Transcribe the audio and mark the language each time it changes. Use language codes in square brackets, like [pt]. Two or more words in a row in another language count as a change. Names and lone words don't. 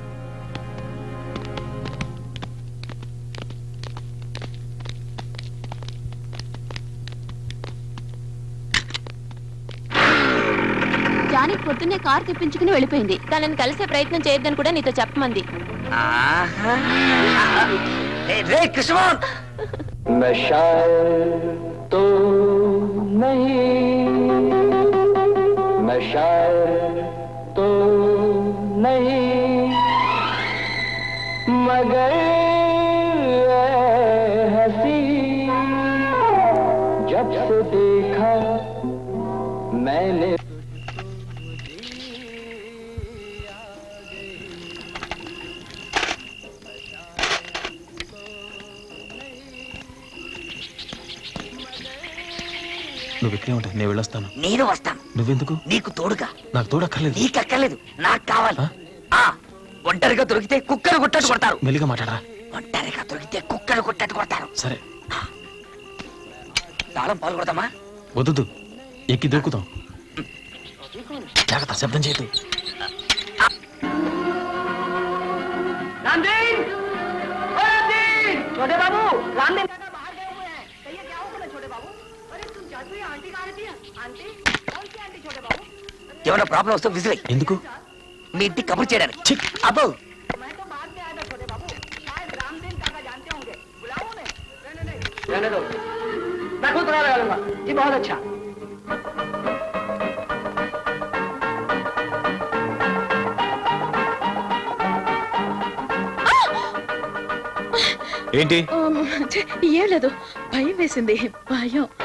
[te] జానకి పొద్దున్నే కారు తెప్పించుకుని వెళ్ళిపోయింది. తనని కలిసే ప్రయత్నం చేయొద్దని కూడా నీతో చెప్పమంది. రే కృష్ణమోహన్, [hi] मैं शायर तो नहीं, मैं शायर तो नहीं, मगर हंसी जब से देखा मैंने [te] నువ్వు ఇక్కడే ఉంటా, నేను వెళ్ళొస్తాను. నేను వస్తాను. నువ్వెందుకు? నీకు తోడుగా. నాకు తోడక్కర్లేదు. నీకు అక్కర్లేదు, నాకు కావాలి. ఒంటరిగా దొరికితే కుక్కలు కొట్టట్టు కొడతారు. మెల్లిగా మాట్లాడరా. ఒంటరిగా దొరికితే కుక్కలు కొట్టట్టు కొడతారు. సరే, తాళం పాలు కొడతామా? వద్దు, ఎక్కి దూకుతాం. జాగ్రత్త, శబ్దం చేయదు. [hi] छोटे बाबू, रामदेव काका बाहर गए हुए हैं। कहिए क्या होगा छोटे बाबू? अरे तुम जादू आंटी कहाँ रहती है? आंटी? कौन सी आंटी छोटे बाबू? [te] ఏమైనా ప్రాబ్లం వస్తే విజిల్ ఎందుకు? మీ ఇంటికి కబుర్ చేయడానికి. అబ్బో, [hi] मैं तो बाद में आया था छोटे बाबू, शायद रामदेव काका जानते होंगे, बुलाओ उन्हें. नहीं, रहने दो, मैं खुद बना लूंगा जी. बहुत अच्छा. [te] ఏంటి? ఏం లేదు, భయం వేసింది. భయం.